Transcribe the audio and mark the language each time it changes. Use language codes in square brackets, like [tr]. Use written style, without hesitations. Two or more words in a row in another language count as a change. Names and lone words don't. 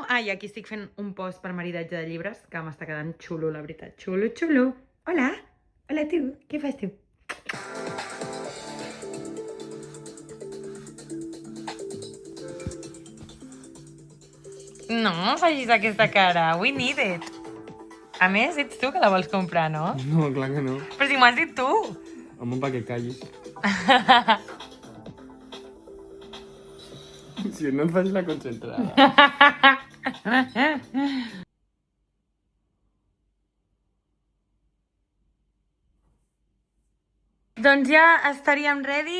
[ca] Ah, i aquí estic fent un post per maridatge de llibres, que m'està quedant xulo, la veritat. Xulo, xulo. Hola. Hola, tu. Què fas, tu? No, facis aquesta cara. [en] We need it. [ca] A més, ets tu que la vols comprar, no? No, clar que no. Però si m'ho has dit tu. Home, perquè callis. Si no et faig la concentrada. Doncs ja estaríem ready.